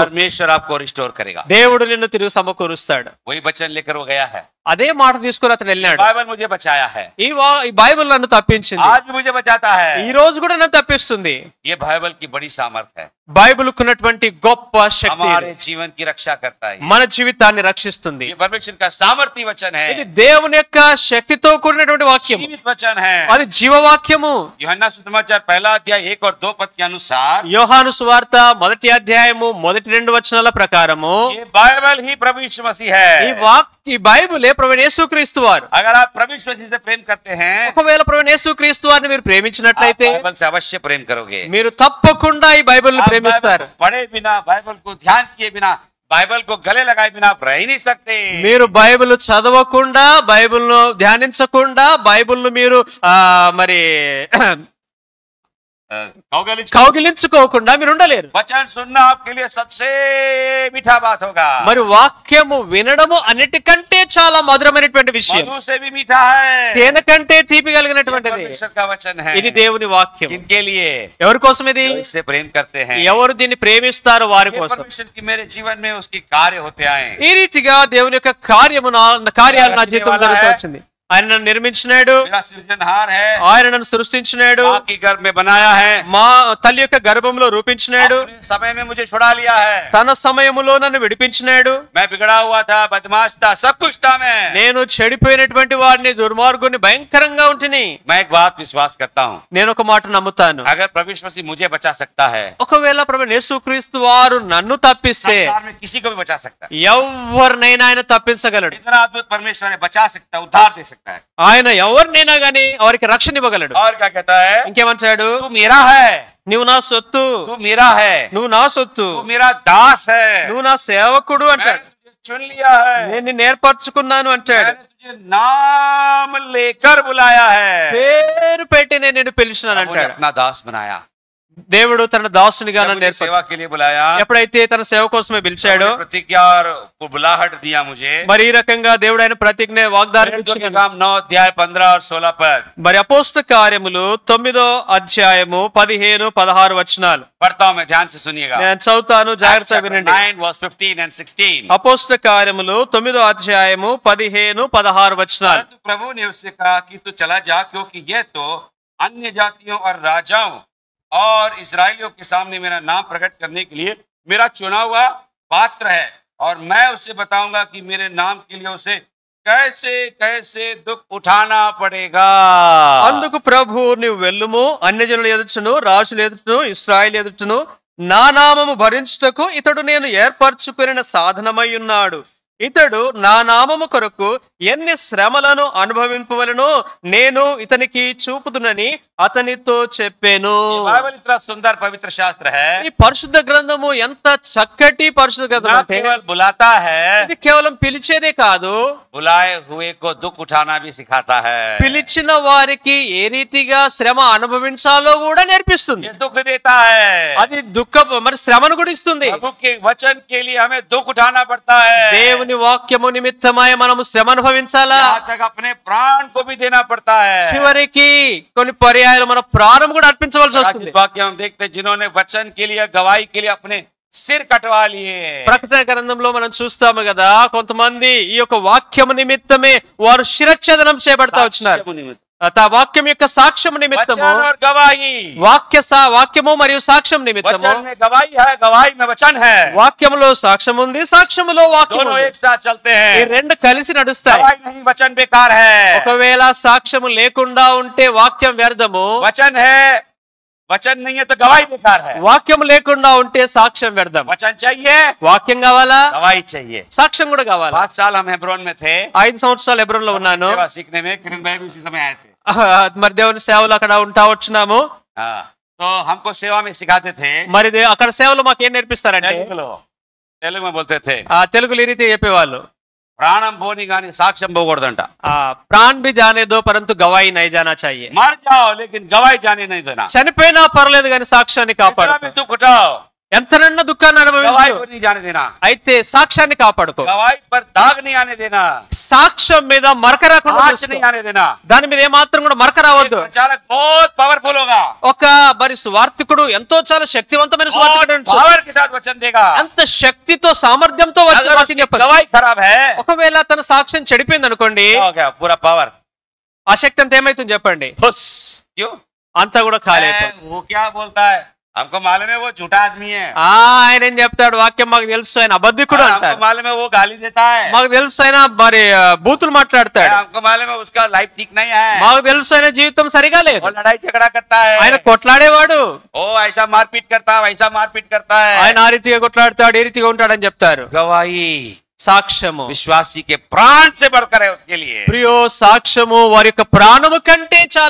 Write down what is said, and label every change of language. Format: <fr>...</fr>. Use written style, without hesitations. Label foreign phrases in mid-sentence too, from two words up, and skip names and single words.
<hi>परमेश्वर आपको रिस्टोर करेगा।</hi> <te>దేవుడు నిన్ను తిరిగి సమకూరుస్తాడు.</te> <hi>वही वचन लेकर वो गया है,</hi> <te>అదే మాట తీసుకుని అతను వెళ్ళాడు.</te> <hi>बाइबल मुझे बचाया है,</hi> <te>ఈ బైబిల్ నన్ను తప్పించింది,</te> <hi>आज भी मुझे बचाता है।</hi> <te>ఈ రోజు కూడా నన్ను తప్పిస్తుంది.</te> <hi>ये बाइबल की बड़ी सामर्थ है,</hi> <te>బైబిల్ కున్నటువంటి గొప్ప శక్తి</te> <hi>हमारे जीवन की रक्षा करता है।</hi> <te>మన జీవితాన్ని రక్షిస్తుంది.</te> <hi>ये परमेश्वर का सामर्थी वचन है,</hi> <te>ఇది దేవుని యొక్క శక్తితో కూడినటువంటి వాక్యం,</te> <hi>जीवित वचन है।</hi> <te>అది జీవవాక్యము.</te> <hi>यूहन्ना सुसमाचार पहला अध्याय 1 और 2 पद के अनुसार</hi> <te>యోహాను సువార్త 1వ అధ్యాయము 1-2 వచనాల ప్రకారము</te> <hi>ये बाइबल ही प्रभु यीशु मसीह है।</hi> <te>ఈ బైబిలే ప్రభువైన యేసుక్రీస్తు వారు.</te> <hi>अगर आप प्रभु यीशु मसीह से प्रेम करते हैं,</hi> <te>ఒకవేళ ప్రభువైన యేసుక్రీస్తు వారిని మీరు</te> <hi>आप</hi> <te>ప్రేమించినట్లయితే</te> <hi>बाइबल से अवश्य प्रेम करोगे।</hi> <te>మీరు తప్పకుండా ఈ బైబిల్ని</te> <hi>आप</hi> <te>ప్రేమిస్తారు.</te> <hi>बाइबल को पढ़े बिना, बाइबल को ध्यान किए बिना, बाइबल को गले लगाए बिना आप रह ही नहीं सकते।</hi> <te>మీరు బైబిల్ చదవకుండా, బైబిల్ను ధ్యానించకుండా, బైబిల్ను మీరు మరి కౌగిలించుకోకుండా మీరు ఉండలేరు.</te> <hi>वचन सुनना आपके लिए सबसे मीठा बात होगा।</hi> <te>మరి వాక్యము వినడము అన్నిటికంటే చాలా మధురమైనటువంటి విషయం,</te> <hi>मधु से भी मीठा है,</hi> <te>తేనె కంటే తీపి</te> <hi>ये</hi> <te>కలిగినటువంటిది.</te> <hi>परमेश्वर का वचन है।</hi> <te>ఇది దేవుని వాక్యం.</te> <hi>किनके लिए?</hi> <te>ఎవరి కోసం ఇది?</te> <hi>जो इससे प्रेम करते हैं।</hi> <te>ఎవరు దీన్ని ప్రేమిస్తారో వారి</te> <hi>ये</hi> <te>కోసం.</te> <hi>परमेश्वर की मेरे जीवन में उसकी कार्य होते आए।</hi> <te>ఈ రీతిగా దేవుని యొక్క కార్యాలు నా జీవితంలో జరుగుతూ వచ్చింది. ఆయన నన్ను నిర్మించినాడు,</te> <hi>मेरा सृजनहार है,</hi> <te>ఆయన నన్ను సృష్టించినాడు,</te> <hi>माँ की गर्भ में बनाया है,</hi> <te>మా తల్లి యొక్క గర్భంలో రూపించినాడు,</te> <hi>अपने समय में मुझे छुड़ा लिया है।</hi> <te>తన సమయములో నన్ను విడిపించినాడు.</te> <hi>मैं बिगड़ा हुआ था, बदमाश था, सब कुछ था मैं।</hi> <te>నేను చెడిపోయినటువంటి వాడిని, దుర్మార్గుని, భయంకరంగా ఉంటిని.</te> <hi>मैं एक बात विश्वास करता हूँ,</hi> <te>నేను ఒక మాట నమ్ముతాను,</te> <hi>अगर प्रभु यीशु मसीह मुझे बचा सकता है,</hi> <te>ఒకవేళ ప్రభువైన యేసుక్రీస్తు వారు నన్ను తప్పిస్తే</te> <hi>संसार में किसी को भी बचा सकता है।</hi> <te>ఎవరినైనా ఆయన తప్పించగలడు.</te> <hi>इतना अद्भुत परमेश्वर है, बचा सकता है, उद्धार दे सकता है।</hi> <te>ఆయన ఎవరినైనా గాని వారికి రక్షణ ఇవ్వగలడు.</te> <hi>और क्या कहता है?</hi> <te>ఇంకేమంటాడు?</te> <hi>तू मेरा है,</hi> <te>నువ్వు నా సొత్తు,</te> <hi>तू मेरा है,</hi> <te>నువ్వు నా సొత్తు,</te> <hi>तू मेरा दास है,</hi> <te>నువ్వు నా సేవకుడు</te> <hi>मैंने</hi> <te>అంటాడు.</te> <hi>तुझे चुन लिया है,</hi> <te>నేను నిన్ను ఏర్పరచుకున్నాను అంటాడు.</te> <hi>मैंने तुझे नाम लेकर बुलाया है,</hi> <te>పేరు పెట్టి నేను నిన్ను పిలిచినాను</te> <hi>मुझे</hi> <te>అంటాడు.</te> <hi>अपना दास बनाया,</hi> <te>దేవుడు తన దాసునిగా</te> <hi>जब</hi> <te>నన్ను</te> <hi>मुझे सेवा के लिए बुलाया,</hi> <te>ఎప్పుడైతే తన సేవ కోసమే పిలిచాడో,</te> <hi>मुझे प्रतिज्ञा और बुलाहट दिया मुझे।</hi> <te>మరి ఈ రకంగా దేవుడు ఆయన ప్రతిజ్ఞ వాగ్దానం</te> <hi>प्रेरितों के</hi> <te>ఇచ్చాడు.</te> <hi>काम 9 अध्याय 15 और 16 पद</hi> <te>మరి అపోస్తల కార్యములు 9వ అధ్యాయము 15-16 వచనాలు</te> <hi>पढ़ता हूं मैं, ध्यान से सुनिएगा।</hi> <te>నేను చదువుతాను, జాగ్రత్తగా వినండి.</te> <en>9 verse 15 and 16।</en> <te>అపోస్తల కార్యములు 9వ అధ్యాయము 15-16 వచనాలు.</te> <hi>परंतु प्रभु ने उससे कहा कि तू चला जा, क्योंकि यह तो अन्य जातियों और राजाओं और इस्राएलियों के सामने मेरा नाम प्रकट करने के लिए मेरा चुना हुआ पात्र है, और मैं उससे बताऊंगा कि मेरे नाम के लिए उसे कैसे कैसे दुख उठाना पड़ेगा।</hi> <te>అందుకు ప్రభు నీవు వెళ్ళుము, అన్యజనుల ఎదుటను, రాజుల ఎదుటను, ఇశ్రాయేలు ఎదుటను నా నామము భరించుటకు ఇతడు నేను ఏర్పరచుకున్న సాధనమై ఉన్నాడు. ఇతడు నా నామము కొరకు ఎన్ని శ్రమలను అనుభవింపవలెనో నేను ఇతనికి చూపుదునని అతనితో చెప్పాను.</te> <hi>ये बाइबल इतना सुंदर पवित्र शास्त्र है,</hi> <te>ఈ పరిశుద్ధ గ్రంథము ఎంత చక్కటి పరిశుద్ధ గ్రంథం</te> <hi>ना</hi> <te>అంటే</te> <hi>केवल बुलाता है,</hi> <te>ఇది కేవలం పిలిచేదే కాదు,</te> <hi>बुलाए हुए को दुख उठाना भी सिखाता है।</hi> <te>పిలిచిన వారికి ఏ రీతిగా శ్రమ అనుభవించాలో కూడా నేర్పిస్తుంది.</te> <hi>ये दुख देता है,</hi> <te>అది మరి శ్రమను కూడా ఇస్తుంది.</te> <hi>प्रभु के वचन के लिए हमें दुख उठाना पड़ता है,</hi> <te>దేవుని వాక్యము నిమిత్తమై మనము శ్రమ అనుభవించాలా,</te> <hi>यहाँ तक अपने प्राण को भी देना पड़ता है।</hi> <te>చివరికి కొన్ని పర్యాయాలు మన ప్రాణం కూడా అర్పించవలసి వస్తుంది.</te> <hi>आज वाक्य हम देखते हैं, जिन्होंने वचन के लिए, गवाही के लिए अपने सिर कटवा लिए।</hi> <te>ప్రకటన గ్రంథంలో మనం చూస్తాము కదా, కొంతమంది ఈ యొక్క వాక్యము నిమిత్తమే వారు శిరచ్ఛేదనం చేయబడతా వచ్చినారు. వాక్యం యొక్క సాక్ష్యం నిమిత్తము,</te> <hi>वचन और गवाही,</hi> <te>వాక్యము మరియు సాక్ష్యం నిమిత్తము,</te> <hi>वचन में गवाही है, गवाही में वचन है,</hi> <te>వాక్యములో సాక్ష్యం ఉంది, సాక్ష్యములో వాక్యం</te> <hi>दोनों</hi> <te>ఉంది.</te> <hi>एक साथ चलते</hi> <te>ఈ</te> <hi>हैं।</hi> <te>రెండు కలిసి నడుస్తాయి.</te> <hi>गवाही नहीं, वचन बेकार है।</hi> <te>ఒకవేళ సాక్ష్యము లేకుండా ఉంటే వాక్యం వ్యర్థము,</te> <hi>वचन है, वचन नहीं है तो गवाही बेकार है।</hi> <te>వాక్యం లేకుండా ఉంటే సాక్ష్యం వ్యర్థం.</te> <hi>वचन चाहिए,</hi> <te>వాక్యం కావాలా,</te> <hi>गवाही चाहिए।</hi> <te>సాక్ష్యం కూడా కావాలా.</te> <hi>5 साल हम हेब्रोन में थे,</hi> <te>5 సంవత్సరాలు హెబ్రోన్ లో ఉన్నాను.</te> <hi>सेवा सीखने में किरण भाई भी उसी समय आए थे।</hi> <te>మరి దేవుని సేవలు అక్కడ ఉంటా వచ్చినాము.</te> <hi>हाँ, तो हमको सेवा में सिखाते थे,</hi> <te>మరి అక్కడ సేవలు మాకు ఏం నేర్పిస్తారంటే,</te> <hi>తెలుగు में बोलते थे,</hi> <te>తెలుగులో ఈ రీతి చెప్పేవాళ్ళు, ప్రాణం పోని గాని సాక్ష్యం పోకూడదంట।</te> <hi>ప్రాణ్ भी जाने दो परंतु गवाही नहीं जाना चाहिए। मर जाओ लेकिन गवाही जाने नहीं देना।</hi> <te>చనిపోయినా పర్లేదు కానీ సాక్ష్యాన్ని కాపాడు.</te> <hi>दुख उठाओ,</hi> <te>ఎంతనన్నా దుఃఖాన్ని</te> <hi>गवाही</hi> <te>అనుభవించు,</te> <hi>को नहीं जाने देना,</hi> <te>అయితే సాక్ష్యాన్ని కాపాడుకో.</te> <hi>गवाही पर दाग नहीं आने देना,</hi> <te>సాక్ష్యం మీద మరక రాకుండా</te> <hi>आँच</hi> <te>చూసుకో.</te> <hi>नहीं आने देना.</hi> <te>దాని మీద ఏమాత్రం కూడా మరక రావద్దు.</te> <hi>प्रचारक बहुत पावरफुल होगा,</hi> <te>ఒక మరి సువార్తికుడు ఎంతో చాలా శక్తివంతమైన సువార్తికుడు</te> <hi>बहुत पावर के साथ वचन देगा.</hi> <te>అంత శక్తితో సామర్థ్యంతో వచ్చి</te> <hi>अगर</hi> <te>వాక్యం</te> <hi>उसकी</hi> <te>చెప్పాలి.</te> <hi>गवाही खराब है,</hi> <te>ఒకవేళ తన సాక్ష్యం చెడిపోయింది అనుకోండి,</te> <hi>क्या हो गया? पूरा पावर</hi> <te>ఆ శక్తి అంతా ఏమైతుంది చెప్పండి,</te> <hi>फुस. क्यों?</hi> <te>అంతా కూడా ఖాళీ అయిపోతుంది.</te> <hi>वो क्या बोलता है, हमको मालूम है वो झूठा आदमी है,</hi> <te>ఆయన ఏం చెప్తాడు, వాక్యం మాకు తెలుసు ఆయన అబద్ధికుడు</te> <hi>हमको</hi> <te>అంటాడు,</te> <hi>मालूम है वो गाली देता है,</hi> <te>మాకు తెలుసు ఆయన మరి బూతులు మాట్లాడతాడు,</te> <hi>हमको मालूम है उसका लाइफ ठीक नहीं है,</hi> <te>మాకు తెలుసు ఆయన జీవితం సరిగా లేదు,</te> <hi>वो लड़ाई झगड़ा करता</hi> <te>ఆయన</te> <hi>है,</hi> <te>కొట్లాడేవాడు,</te> <hi>ओ ऐसा मारपीट करता है, वैसा मारपीट करता है.</hi> <te>ఆయన ఆ రీతిగా కొట్లాడతాడు, ఏ రీతిగా ఉంటాడని చెప్తారు.</te> <hi>गवाही</hi> <te>సాక్ష్యము</te> <hi>विश्वासी के प्राण से बढ़कर है उसके लिए,</hi> <te>ప్రియో సాక్ష్యము వారి యొక్క ప్రాణము కంటే చాలా</te>